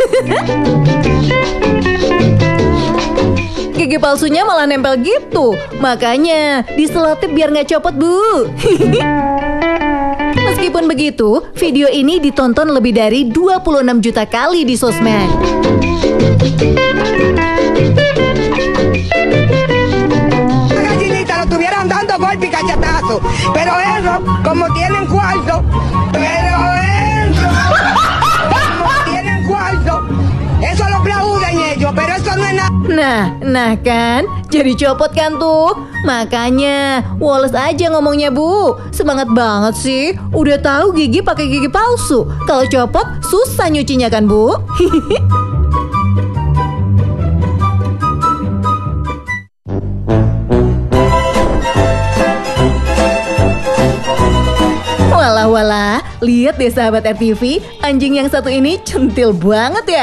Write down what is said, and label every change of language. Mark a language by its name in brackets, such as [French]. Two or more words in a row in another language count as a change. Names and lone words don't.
[Indonesian] Gigi palsunya malah nempel gitu. Makanya diselotip biar nggak copot bu. Meskipun begitu, video ini ditonton lebih dari 26 juta kali di sosmed. [Spanish] Gallinita lo tuvieran dando golpe y cachetazo, pero eso, como tienen cuarto, eso lo aplauden ellos, pero eso no es nada. [Indonesian] Nah kan, jadi copot kan tuh. Makanya, Wallace aja ngomongnya bu. Semangat banget sih. Udah tahu gigi pakai gigi palsu. Kalau copot susah nyucinya kan bu. Walah, lihat deh sahabat RTV, anjing yang satu ini centil banget ya.